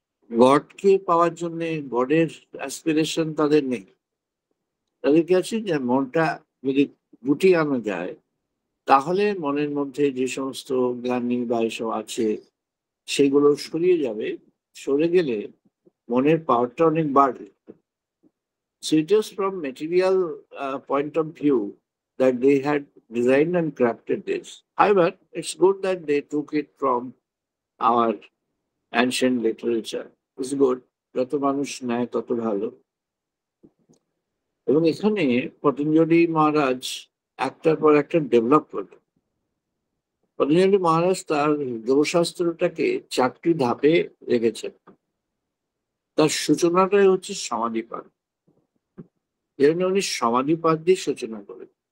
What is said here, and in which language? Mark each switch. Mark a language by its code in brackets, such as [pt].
[bn] গডকে পাওয়ার জন্য, গডের অ্যাসপিরেশন তাদের নেই। তাদের কি আছে যে মনটা যদি গুটিয়ে আনা যায়, তাহলে মনের মধ্যে যে সমস্ত গ্লানি বা এসব আছে সেগুলো সরিয়ে যাবে। সরে গেলে মনের পাওয়ারটা অনেক বাড়বে। [en] So it is from material point of view that they had designed and crafted this. However, it's good that they took it from our ancient literature. It's good. [bn] যত মানুষ নেয় তত ভালো। এবং এখানে পতঞ্জলি মহারাজ একটার পর একটা ডেভেলপ করলেন। পতঞ্জলি মহারাজ তার যোগশাস্ত্রটাকে 4টি ধাপে রেখেছেন। তার সূচনাটাই হচ্ছে সমাধিপাত। এর জন্য উনি সমাধিপাত দিয়ে সূচনা করেন।